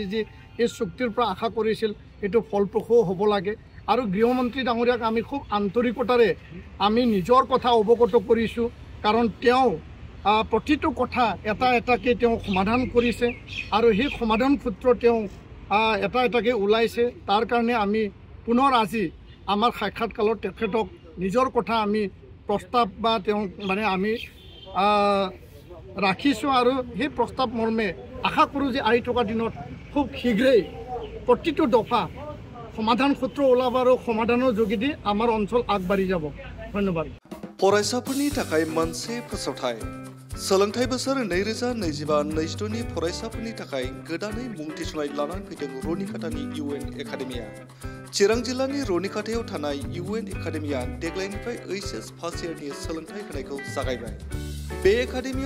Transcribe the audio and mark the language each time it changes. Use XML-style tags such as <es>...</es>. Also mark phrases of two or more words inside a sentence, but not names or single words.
<as>যি এই চুক্তিৰ পৰা আশা কৰিছিল এইটো ফলপ্ৰসূ হ'ব লাগে আৰু গৃহমন্ত্ৰী ডাঙৰীয়াক আমি খুব আন্তৰিকতাৰে আমি নিজৰ কথা অৱগত কৰিছোঁ কাৰণ তেওঁ প্ৰতিটো কথা এটাকৈ তেওঁ সমাধান কৰিছে আৰু সেই সমাধান সূত্ৰ তেওঁ এটাকৈ ওলাইছে তাৰ কাৰণে আমি পুনৰ আজি আমাৰ সাক্ষাৎকালত তেখেতক নিজৰ কথা আমি প্ৰস্তাৱ বা তেওঁ আমি ৰাখিছোঁ আৰু সেই প্ৰস্তাৱ মৰ্মে আশা কৰোঁ যে আহি থকা দিনত খুব শীঘ্ৰেই প্ৰতিটো দফা সমাধান সূত্ৰ ওলাব আৰু সমাধানৰ যোগেদি আমাৰ অঞ্চল আগবাঢ়ি যাব ধন্যবাদ</as> <brx>फरायसाफोरनि थाखाय मोनसे फोसावथाय सोलोंथाइ बोसोर 2025-26 नि फरायसाफोरनि थाखाय गोदानै मुं थिसननाय लानानै फैदों रनिखातानि UN एकाडेमिया चिरां जिल्लानि रनिखातायाव थानाय UN एकाडेमिया देग्लायनिफ्राय</brx> <en>HS first year</en> <brx>सोलोंथाइ होनायखौ जागायबाय बे एकाडेमियाव</brx>